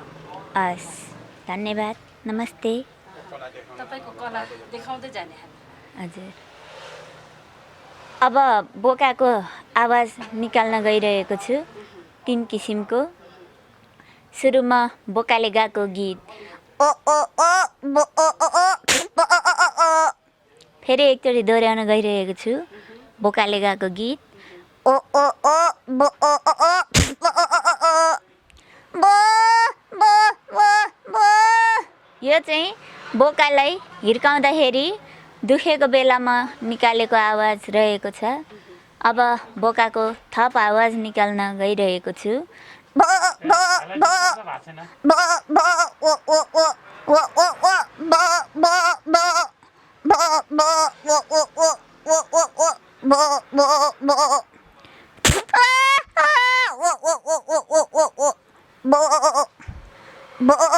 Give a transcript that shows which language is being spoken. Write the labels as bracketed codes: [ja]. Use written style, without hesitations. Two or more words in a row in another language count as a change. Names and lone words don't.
[ne] हस्, धन्यवाद, नमस्ते। तपाईँको कला देखाउँदै जाने हामी। हजुर अब बोकाको आवाज निकाल्न गइरहेको छु 3 किसिमको। सुरुमा बोकाले गाएको गीत ओ ओ ओ बो ओ ओ ओ बो ओ ओ ओ ओ। फेरि एकचोटि दोहोऱ्याउन गइरहेको छु बोकाले गाएको गीत ओ ओ ओ बो ओ ओ ओ बो ओ ओ ओ बो बो बो बो। यो चाहिँ बोकालाई हिर्काउँदाखेरि दुखेको बेलामा निकालेको आवाज रहेको छ। अब बोकाको थप आवाज निकाल्न गइरहेको छु बो बो बो बो बो ओ ओ ओ ओ ओ ओ बो बो बो बो बो ओ ओ ओ ओ ओ ओ बो बो बो आ ओ ओ ओ ओ ओ ओ ओ बो बो।